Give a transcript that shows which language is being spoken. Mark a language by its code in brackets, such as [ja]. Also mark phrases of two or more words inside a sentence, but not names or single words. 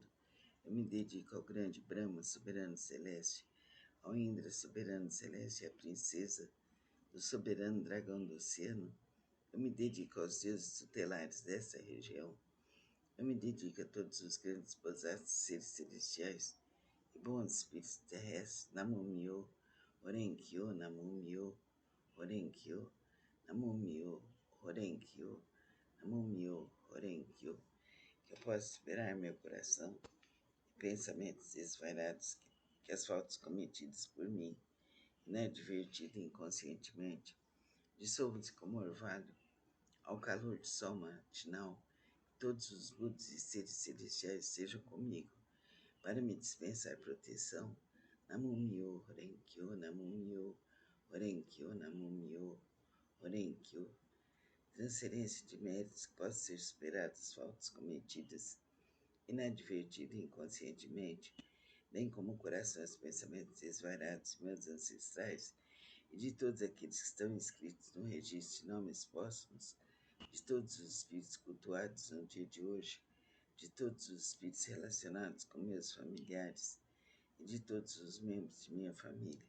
[pt] Eu me dedico ao grande Brahma, soberano celeste, ao Indra, soberano celeste, e à princesa do soberano dragão do oceano. Eu me dedico aos deuses tutelares dessa região. Eu me dedico a todos os grandes bodhisattvas, seres celestiais e bons espíritos terrestres. [ja] 南無妙、オレンキョウ、南無妙、オレンキョウ、南無妙、オレンキョウ、南無妙、オレンキョウ. [pt] Que eu possa esperar meu coração e pensamentos desvairados que as faltas cometidas por mim, inadvertido inconscientemente, dissolvam-se como orvalho ao calor do sol matinal. Todos os Budas e seres celestiais sejam comigo, para me dispensar proteção. [ja] 南無妙、法蓮経、南無妙、法蓮経、南無妙、法蓮経. [pt] Transferência de méritos que possam ser superadas as faltas cometidas, inadvertido e inconscientemente, bem como o coração e os pensamentos desvairados de meus ancestrais e de todos aqueles que estão inscritos no registro de nomes póstumos, de todos os espíritos cultuados no dia de hoje, de todos os espíritos relacionados com meus familiares e de todos os membros de minha família.